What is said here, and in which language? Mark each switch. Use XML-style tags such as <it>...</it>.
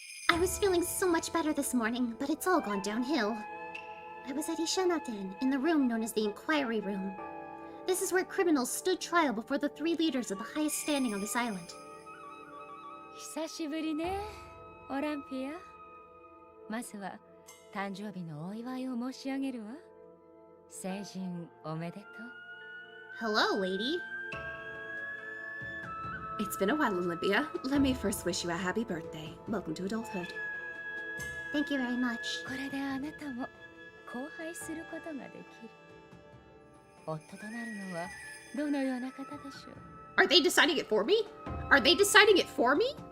<en>I was feeling so much better this morning, but it's all gone downhill. I was at Ishanaten, in the room known as the Inquiry Room. This is where criminals stood trial before the three leaders of the highest standing on this island.</en> <ja>久しぶりね、オランピア。まずは誕生日のお祝いを申し上げるわ。成人おめでとう。</ja> <en>Hello, lady. It's been a while, Olympia. Let me first wish you a happy birthday. Welcome to adulthood. Thank you very much.</en> <ja>これであなたも交配することができる。夫となるのはどのような方でしょう？</ja> <en>Are they deciding it for me? Are they deciding it for me?</en>